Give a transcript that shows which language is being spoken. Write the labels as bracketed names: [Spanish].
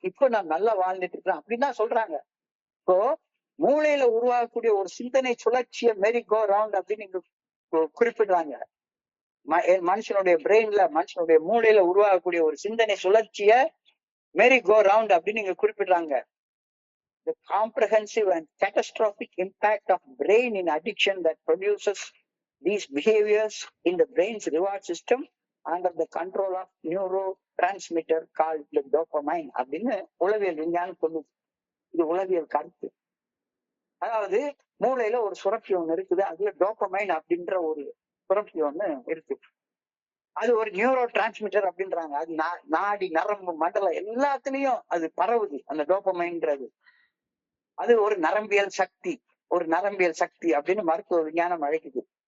[Tamil] இப்போ நான் நல்லா வாழ்ந்துட்டு இருக்கிறேன் அப்படின்னு தான் சொல்றாங்க. இப்போ மூளையில உருவாகக்கூடிய ஒரு சிந்தனை சுழற்சிய மேரி கோ ரவுண்ட் அப்படின்னு இங்க குறிப்பிடுறாங்க. மனுஷனுடைய பிரெயின்ல, மனுஷனுடைய மூளையில உருவாகக்கூடிய ஒரு சிந்தனை சுழற்சிய மேரி கோ ரவுண்ட் அப்படின்னு இங்க குறிப்பிடுறாங்க. [English] The comprehensive and catastrophic impact of brain in addiction that produces these behaviors in the brain's reward system under the control of neurotransmitter called the dopamine [Tamil] அப்படின்னு உளவியல் விஞ்ஞானம் சொல்லுது. இது உளவியல் கருத்து. அதாவது மூளையில ஒரு சுரப்பி ஒண்ணு இருக்குது, அதுல டோபமைன் அப்படின்ற ஒரு சுரப்பி ஒண்ணு இருக்கு. அது ஒரு நியூரோ டிரான்ஸ்மிட்டர் அப்படின்றாங்க. அது நாடி நரம்பு மண்டலம் எல்லாத்துலயும் அது பரவுது. அந்த டோபமைன்றது அது ஒரு நரம்பியல் சக்தி, ஒரு நரம்பியல் சக்தி அப்படின்னு மருத்துவ விஞ்ஞானம் அழைக்குது.